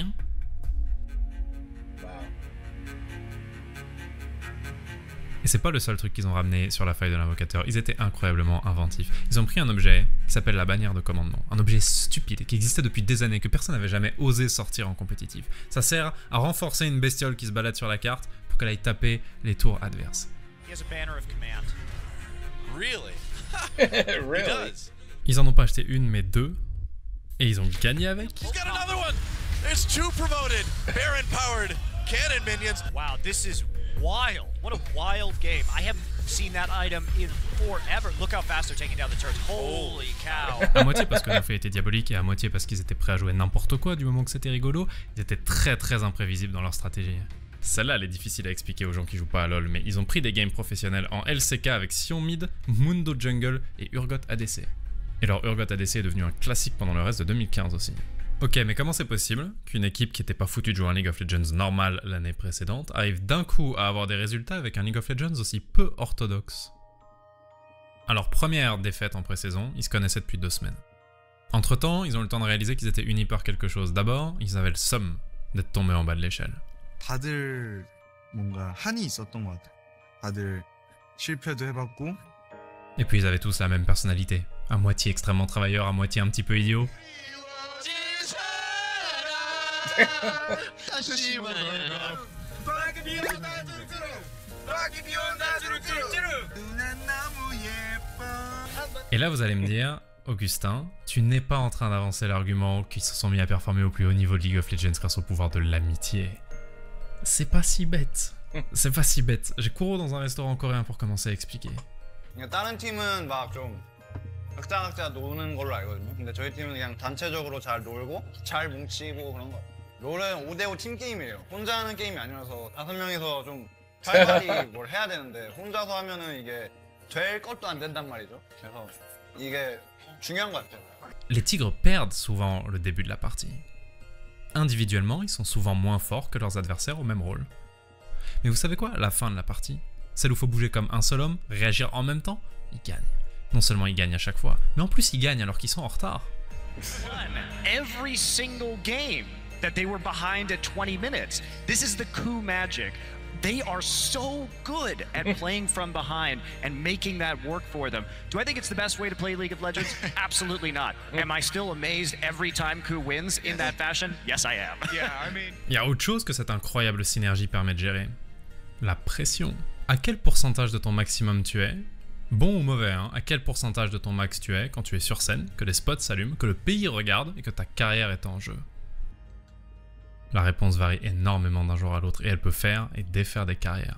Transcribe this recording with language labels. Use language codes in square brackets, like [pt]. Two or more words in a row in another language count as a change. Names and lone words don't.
[fr] » Et c'est pas le seul truc qu'ils ont ramené sur la faille de l'invocateur, ils étaient incroyablement inventifs. Ils ont pris un objet qui s'appelle la bannière de commandement, un objet stupide qui existait depuis des années, que personne n'avait jamais osé sortir en compétitif. Ça sert à renforcer une bestiole qui se balade sur la carte pour qu'elle aille taper les tours adverses. [en] Really? Really? He does. [fr] Ils en ont pas acheté une mais 2, et ils ont gagné avec. [en] He's got another one. There's 2 promoted Baron powered cannon minions. Wow, this is wild. What a wild game. I haven't seen that item in forever. Look how fast they're taking down the turrets. Holy cow. [fr] À moitié parce que Nofé était diabolique et à moitié parce qu'ils étaient prêts à jouer n'importe quoi du moment que c'était rigolo. Ils étaient très imprévisibles dans leur stratégie. Celle-là, elle est difficile à expliquer aux gens qui jouent pas à LoL, mais ils ont pris des games professionnels en LCK avec Sion Mid, Mundo Jungle et Urgot ADC. Et leur Urgot ADC est devenu un classique pendant le reste de 2015 aussi. Ok, mais comment c'est possible qu'une équipe qui était pas foutue de jouer un League of Legends normal l'année précédente arrive d'un coup à avoir des résultats avec un League of Legends aussi peu orthodoxe? Alors, première défaite en pré-saison, ils se connaissaient depuis 2 semaines. Entre temps, ils ont eu le temps de réaliser qu'ils étaient unis par quelque chose. D'abord, ils avaient le somme d'être tombés en bas de l'échelle. [ko] 다들 뭔가 한이 있었던 것 같아요. 다들 실패도 해봤고. [fr] Et puis ils avaient tous la même personnalité. À moitié extrêmement travailleur, à moitié un petit peu idiot. Et là vous allez me dire, Augustin, tu n'es pas en train d'avancer l'argument qu'ils se sont mis à performer au plus haut niveau de League of Legends grâce au pouvoir de l'amitié. C'est pas si bête. C'est pas si bête. J'ai Kuro dans un restaurant coréen pour commencer à expliquer. [ko] 다른 팀은 막 좀 각자 노는 걸로 알거든요. 근데 저희 팀은 그냥 단체적으로 잘 놀고 잘 뭉치고 그런 거. 롤은 5대5 팀 게임이에요. 혼자 하는 게임이 아니라서 5명이서 좀 활발히 뭘 해야 되는데 혼자서 하면은 이게 될 것도 안 된단 말이죠. 그래서 이게 중요한 것 같아요. [fr] Les tigres perdent souvent le début de la partie. Individuellement, ils sont souvent moins forts que leurs adversaires au même rôle. Mais vous savez quoi? La fin de la partie, celle où il faut bouger comme un seul homme, réagir en même temps, ils gagnent. Non seulement ils gagnent à chaque fois, mais en plus ils gagnent alors qu'ils sont en retard. [en] Every single game that they were behind at 20 minutes. This is the coup magic. They are so good at playing from behind and making that work for them. Do I think it's the best way to play League of Legends? Absolutely not. Am I still amazed every time Ku wins in that fashion? Yes, I am. Yeah, I mean... [fr] Il y a autre chose que cette incroyable synergie permet de gérer. La pression. À quel pourcentage de ton maximum tu es? Bon ou mauvais, hein? À quel pourcentage de ton max tu es quand tu es sur scène, que les spots s'allument, que le pays regarde et que ta carrière est en jeu? La réponse varie énormément d'un jour à l'autre et elle peut faire et défaire des carrières.